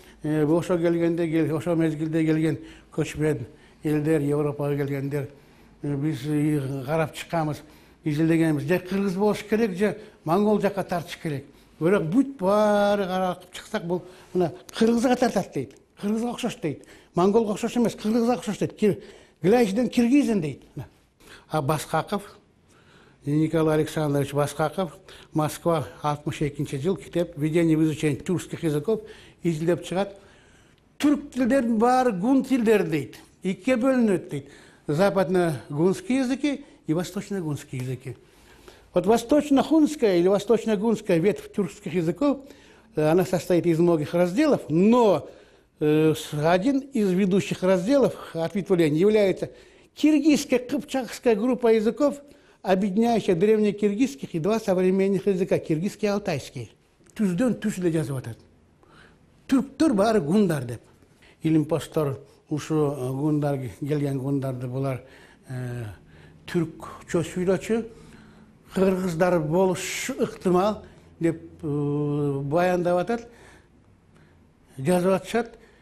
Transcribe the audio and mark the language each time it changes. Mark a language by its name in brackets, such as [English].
[Kyrgyz] Ошо келгенде, ошо мезгилде келген көчмөн элдер, Европага келгендер, биз карап чыкканбыз, изилдегенбиз. Же кыргыз болуш керек, же монгол жакка тартыш керек. Бирок бүт баары карап чыксак, бул мына кыргызга тартат дейт. Кыргызга окшош дейт. Монголго окшош эмес, кыргызга окшош дейт. Глайчден киргизин дейт. А Баскаков, Николай Александрович Баскаков, Москва, 62-жыл, китеп [Russian] «Введение в изучение тюркских языков» [Kyrgyz] изилдеп чыгат. Түрк тилдердин баары гун тилдер дейт. Икке бөлүнөт дейт. [Russian] Западно-гунские языки и восточно-гунские языки. Вот восточно-хунская или восточно-гунская ветвь тюркских языков, она состоит из многих разделов, но один из ведущих разделов ответвления является киргизская кыпчакская группа языков, объединяющая древнекиргизских и два современных языка, киргизский и алтайский. [Kyrgyz] Түзден түз деп жазып атат. Түрктөр баары гундар деп. Илимпостор ушу гундар келген гундарды булар түркчө сүйлөчү, кыргыздар болушу ыктымал деп баяндап атат, жазып атышат.